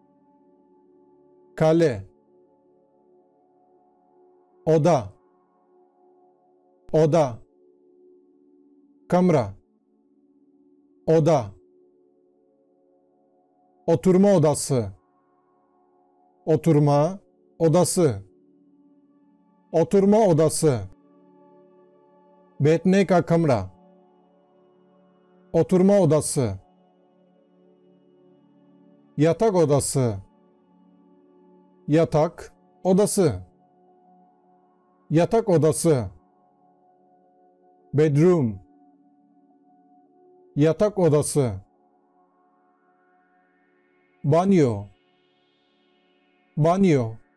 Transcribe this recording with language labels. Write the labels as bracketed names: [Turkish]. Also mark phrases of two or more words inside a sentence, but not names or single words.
[Turkish] kale, oda, oda, kamra, oda, oturma odası, oturma odası, oturma odası, [Urdu] بیٹھنے کا کمرہ, [Turkish] oturma odası, yatak odası, yatak odası, yatak odası, bedroom, yatak odası, banyo, banyo,